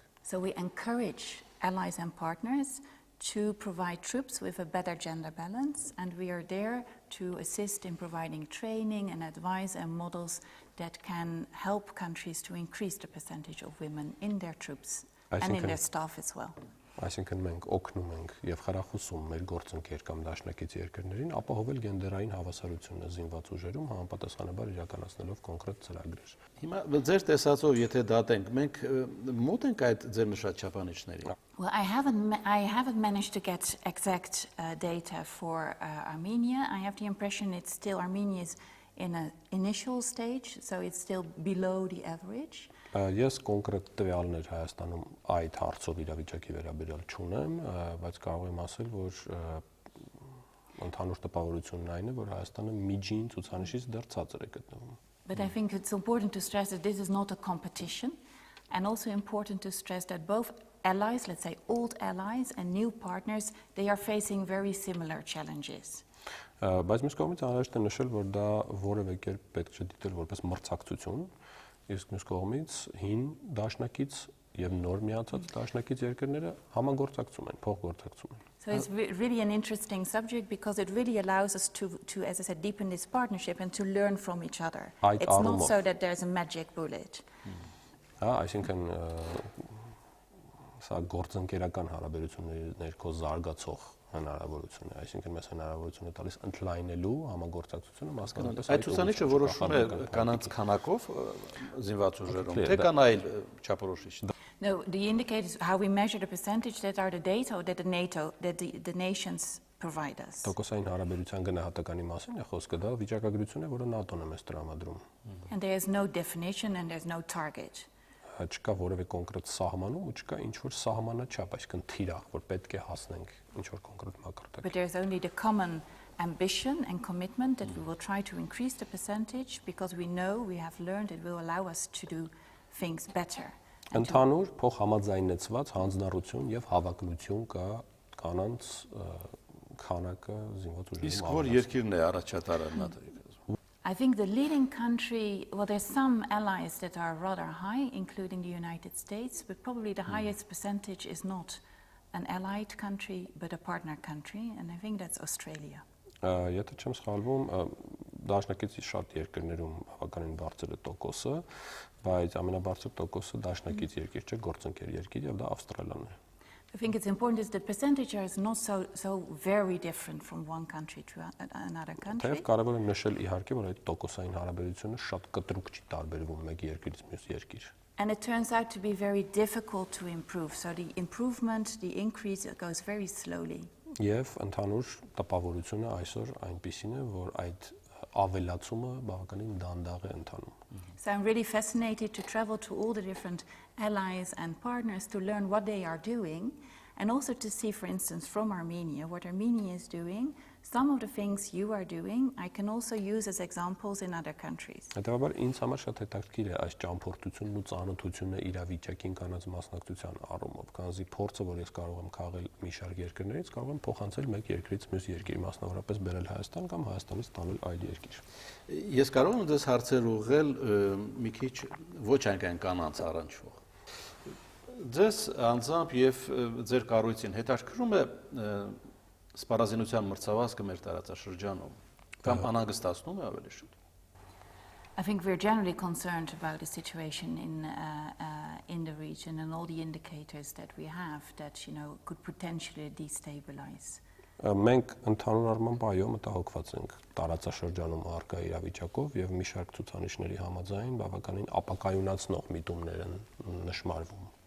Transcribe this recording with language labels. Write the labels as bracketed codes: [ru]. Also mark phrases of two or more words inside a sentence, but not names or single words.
[en] So we encourage allies and partners to provide troops with a better gender balance, and we are there to assist in providing training and advice and models that can help countries to increase the percentage of women in their troops and in their staff as well. [hy] Այսինքն մենք օգնում ենք եւ խրախուսում մեր գործընկեր կամ դաշնակից երկրներին ապահովել գենդերային հավասարությունը զինված ուժերում համապատասխանաբար իրականացնելով կոնկրետ ծրագրեր։ Հիմա ձեր տեսածով եթե դատենք, մենք մոտ ենք այդ ձեր նշած չափանիշներին։ [en] Well, I haven't managed to get exact data for Armenia. I have the impression Armenia is in an initial stage, so it's still below the average. [hy] Ես կոնկրետ տվյալներ Հայաստանում այդ հարցով իրավիճակի վերաբերյալ չունեմ, բայց կարող եմ ասել, որ Ընդհանուր տպավորությունն այն է, որ Հայաստանը միջին ցուցանիշից դեռ ցածր է գտնվում։ [en] But I think it's important to stress that this is not a competition, and also important to stress that both allies, let's say old allies and new partners, they are facing very similar challenges. [hy] Բայց մյուս կողմից անհրաժեշտ է նշել, որ դա որևէ կերպ պետք չէ դիտել որպես մրցակցություն, իսկ մյուս կողմից հին դաշնակից եւ նոր միացած դաշնակից երկրները համագործակցում են, փոխգործակցում են։ [en] So it's really an interesting subject because it really allows us to, as I said, deepen this partnership and to learn from each other. It's not so that there's a magic bullet. [hy] Այսինքն սա գործընկերական հարաբերությունների ներքո զարգացող հնարավորություն է, այսինքն մեզ հնարավորություն է տալիս ընդլայնելու համագործակցությունը մասնավորապես այդ ցուցանիշը որոշվում է կանանց քանակով զինված ուժերում, թե կան այլ չափորոշիչ։ [en] No, the indicators, how we measure the percentage, that are the data that the nations provide us. [hy] Տոկոսային հարաբերության գնահատականի մասին է խոսքը, դա վիճակագրություն է, որը ՆԱՏՕ-ն է մեզ տրամադրում։ [en] And there is no definition and there's no target. [hy] Չկա որևէ կոնկրետ սահմանում ու չկա ինչ-որ սահմանաչափ, այսինքն թիրախ, որ պետք է հասնենք ինչ-որ կոնկրետ մակարդակ։ [en] But there's only the common ambition and commitment that we will try to increase the percentage because we know, we have learned it will allow us to do things better. [hy] Ընդհանուր փոխհամաձայնեցված հանձնառություն եւ հավակնություն կա կանանց քանակը զինված ուժերում։ Իսկ որ երկիրն է առաջատարը ՆԱՏՕ-ի։ [en] I think the leading country, well, there's some allies that are rather high, including the United States, but probably the highest percentage is not an allied country, but a partner country, and I think that's Australia. [hy] Եթե չեմ սխալվում, դաշնակիցի շատ երկրներում բավականին բարձր է տոկոսը, բայց ամենաբարձր տոկոսը դաշնակից երկիր չէ, գործընկեր երկիր, եւ դա Ավստրալիան է։ [en] I think it's important is the percentage is not so very different from one country to another country. [hy] Թեև կարևոր է նշել իհարկե, որ այդ տոկոսային հարաբերությունը շատ կտրուկ չի տարբերվում մեկ երկրից մյուս երկիր։ [en] And it turns out to be very difficult to improve. So the improvement, the increase goes very slowly. [hy] Եվ ընդհանուր տպավորությունը այսօր այնպիսին է, որ այդ ավելացումը բավականին դանդաղ է ընթանում։ [en] So I'm really fascinated to travel to all the different allies and partners to learn what they are doing and also to see, for instance, from Armenia, what Armenia is doing. Some of the things you are doing, I can also use as examples in other countries. [hy] Հետևաբար ինձ համար շատ հետաքրքիր է այս ճամփորդությունն ու ծանոթությունը իրավիճակին կանանց մասնակցության առումով, քանզի փորձը, որ ես կարող եմ քաղել մի շարք երկրներից, կարող եմ փոխանցել մեկ երկրից մյուս երկիր, մասնավորապես բերել Հայաստան կամ Հայաստանից տանել այլ երկիր։ Ես կարող եմ դες հարցեր ուղղել մի քիչ ոչ այնքան կանանց առնչվող։ Ձեզ անձամբ եւ ձեր կառույցին հետաքրքրում է սպառազինության մրցավազքը մեր տարածաշրջանում կամ անհանգստացնում է ավելի շուտ։ [en] I think we're generally concerned about the situation in the region and all the indicators that we have that could potentially destabilize. [hy] Մենք ընդհանուր առմամբ այո մտահոգված ենք տարածաշրջանում առկա իրավիճակով եւ մի շարք ցուցանիշների համաձայն բավականին ապակայունացնող միտումներ են նշмарվում։